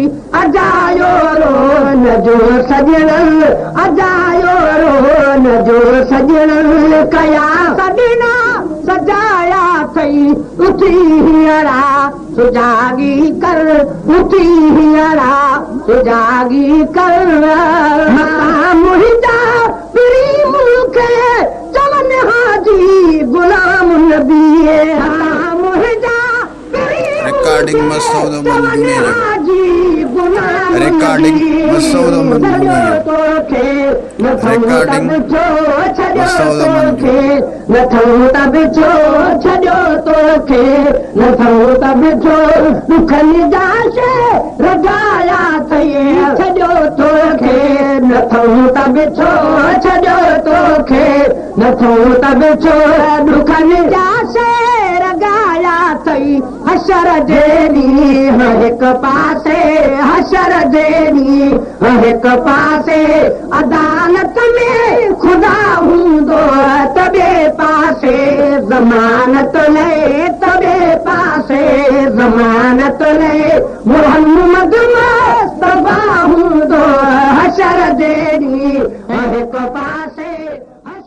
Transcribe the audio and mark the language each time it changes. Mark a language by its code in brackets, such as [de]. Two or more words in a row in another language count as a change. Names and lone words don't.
[sd] अजायो रो न जो सजण अजायो रो न जो सजण कया सॾना सजाया थई उथी हीअरा सुजागी कर उथी हीअरा सुजागी कर मुंहिंजा पीरी मुल्क चवनि हाजी गुलाम नबी मुंहिंजा [en] Recording Masoud Manjuni. Recording Masoud Manjuni. Recording Masoud Manjuni. [sd] नथो बिछो छॾियो तोखे नथो बिछो दुखनि जा रजाया थई छॾियो तोखे नथो बिछो छॾियो तोखे नथो बिछो दुखनि जा रगाया थई हशर जे ॾींहुं हिकु पासे हशर जे ॾींहुं हिकु पासे अदालत में ख़ुदा हूंदो त ॿिए पासे ज़मानत ले तबे पासे ज़मानत ले मोहम्मद मुस्तफा हूंदो हशर जे ॾींहुं हिकु पासे